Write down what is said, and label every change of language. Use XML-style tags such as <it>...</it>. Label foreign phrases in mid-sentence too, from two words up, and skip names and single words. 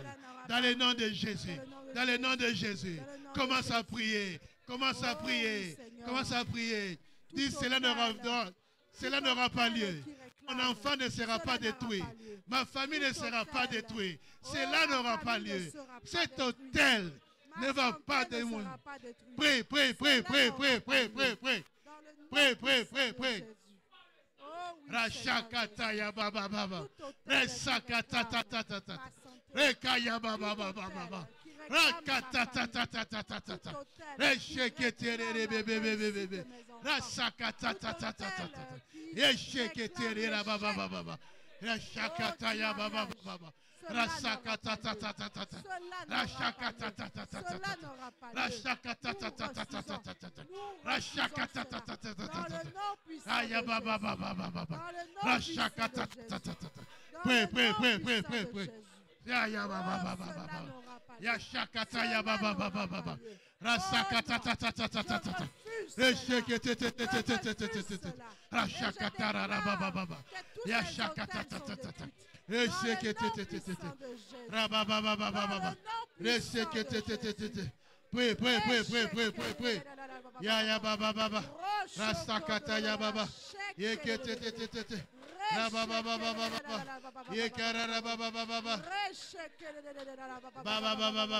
<fr>Dans le nom de Jésus, dans le nom de Jésus, commence à prier, commence à prier, commence à prier. Dis, cela n'aura pas lieu. Mon enfant ne sera pas détruit. Ma famille ne sera pas détruite. Cela n'aura pas lieu. Cet hôtel ne va pas démolir. Prie. Rachakata ya baba baba. Resakata ta ta ta ta. Rekaya baba baba baba. Rakata ta ta ta ta ta ta ta. Resheketere bebe bebe bebe. Rasakata ta ta ta ta ta. Resheketere la baba baba. Rashakata ya baba baba. Rasakata ta ta ta ta ta. Rashakata ta ta ta ta ta. Rashakata ta ta ta ta ta ta. Rashakata ta ta ta ta ta. Aya baba baba baba. Rashakata ta ta ta ta. Prie. Ya baba baba baba. Ya shakata ya baba baba baba. Rasakata ta ta ta ta ta ta. Reshekete te te te te te te te. Rashakata ra baba baba. Ya shakata ta ta ta ta. Reshekete rababa baba baba. Reshekete. Prie. Ya baba baba. Rasakata ya baba. Yekete. Rababa baba. Yekara baba baba. Baba.</fr>